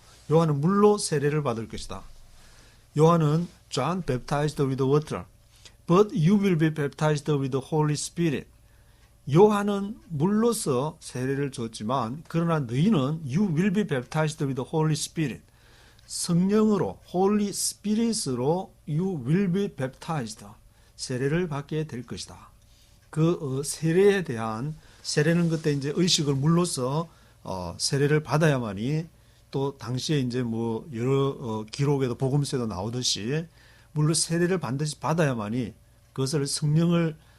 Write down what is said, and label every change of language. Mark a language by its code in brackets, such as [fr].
[ko] 요한은 물로 세례를 받을 것이다. 요한은 [en] John baptized with water. But you will be baptized with the Holy Spirit. [ko] 요한은 물로서 세례를 줬지만 그러나 너희는 [en] you will be baptized with the Holy Spirit. [ko] 성령으로 [en] Holy Spirit으로 you will be baptized. [ko] 세례를 받게 될 것이다. 그 세례에 대한 세례는 그때 이제 의식을 물로서 세례를 받아야만이 또 당시에 이제 뭐 여러 기록에도 복음서에도 나오듯이 물로 세례를 반드시 받아야만이 그것을 성령을